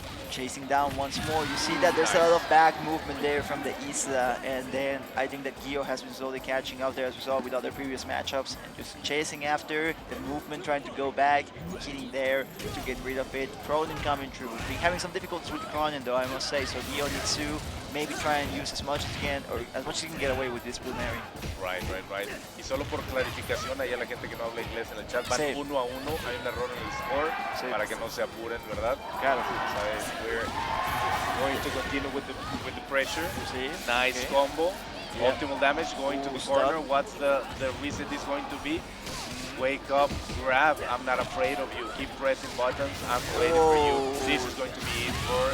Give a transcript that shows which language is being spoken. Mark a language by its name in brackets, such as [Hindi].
[English] Chasing down once more. You see that there's a lot of back movement there from the Isla, and then I think that Gio has been slowly catching up there as we saw with other previous matchups, and just chasing after the movement, trying to go back, hitting there to get rid of it. Cronin coming through. Been having some difficulties with Cronin though, I must say, so Gio needs to maybe try and use as much as he can, or as much as he can get away with this Blue Mary. Right. [Spanish] Y solo por clarificación, allá la gente que no habla inglés en el chat, van Sí. 1-1, hay un error en el score, Sí. para que no se apuren, ¿verdad? Claro. ¿Sabes? [English] We're going to continue with the pressure. [Spanish] Sí. [English] Nice Okay. combo. Yeah. Optimal damage going to Ooh, the corner. stun. What's the reset is going to be? Wake up, grab. I'm not afraid of you. Keep pressing buttons. I'm waiting for you. This is going to be it for